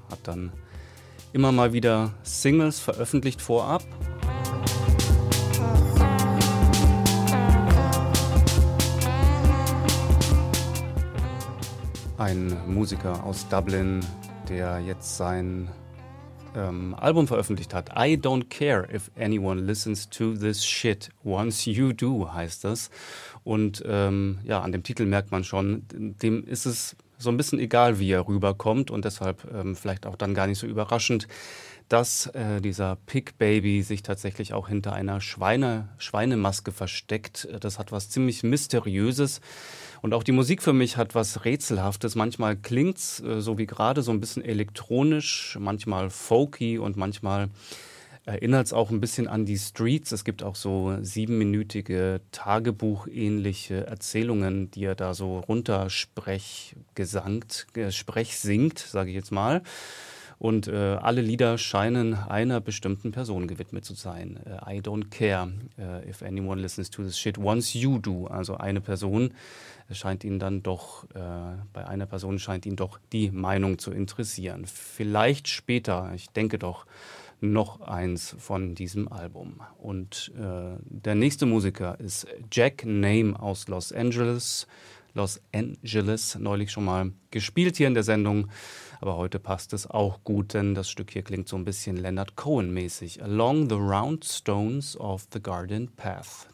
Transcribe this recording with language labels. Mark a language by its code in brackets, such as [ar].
[de] Hat dann immer mal wieder Singles veröffentlicht vorab. Ein Musiker aus Dublin, der jetzt sein Album veröffentlicht hat. [en] I don't care if anyone listens to this shit. Once you do, [de] heißt das. Und ja, an dem Titel merkt man schon, dem ist es so ein bisschen egal, wie er rüberkommt. Und deshalb vielleicht auch dann gar nicht so überraschend, dass dieser Pig Baby sich tatsächlich auch hinter einer Schweinemaske versteckt. Das hat was ziemlich Mysteriöses. Und auch die Musik für mich hat was Rätselhaftes. Manchmal klingt es so wie gerade so ein bisschen elektronisch, manchmal folky und manchmal erinnert es auch ein bisschen an die Streets. Es gibt auch so 7-minütige Tagebuch-ähnliche Erzählungen, die er da so sprechsingt, sage ich jetzt mal. Und alle Lieder scheinen einer bestimmten Person gewidmet zu sein. [en] I don't care if anyone listens to this shit once you do. [de] Also eine Person scheint ihn dann doch, bei einer Person scheint ihn doch die Meinung zu interessieren. Vielleicht später, ich denke doch, noch eins von diesem Album. Und der nächste Musiker ist Jack Name aus Los Angeles. Los Angeles, neulich schon mal gespielt hier in der Sendung. Aber heute passt es auch gut, denn das Stück hier klingt so ein bisschen Leonard Cohen-mäßig. [en] Along the round stones of the garden path.